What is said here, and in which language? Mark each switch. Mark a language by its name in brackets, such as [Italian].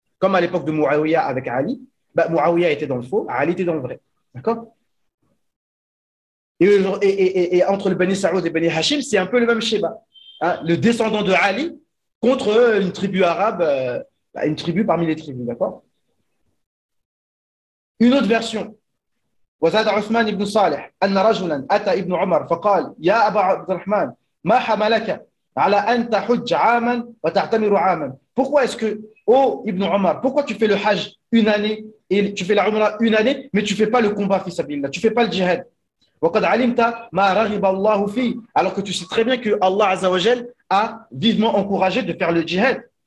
[French] Comme à l'époque de Muawiyah avec Ali, Muawiyah était dans le faux, Ali était dans le vrai. D'accord? Et entre le Bani Saoud et Bani Hashim, c'est un peu le même schéma. Hein? Le descendant de Ali contre une tribu arabe Une tribu parmi les tribus, d'accord? Une autre version. [Arabic] وزاد عثمان بن صالح أن رجلا أتى ابن عمر فقال يا أبا عبد الرحمن ما حملك على أن تحج عاما وتعتمر عاما. [French] Pourquoi est-ce que, oh Ibn Omar, pourquoi tu fais le hajj une année et tu fais la umrah une année, mais tu ne fais pas le combat fi sabilillah, tu ne fais pas le djihad? [Arabic] وقد علمت ما رغب الله فيه, [French] alors que tu sais très bien que Allah Azza wa Jal a vivement encouragé de faire le djihad.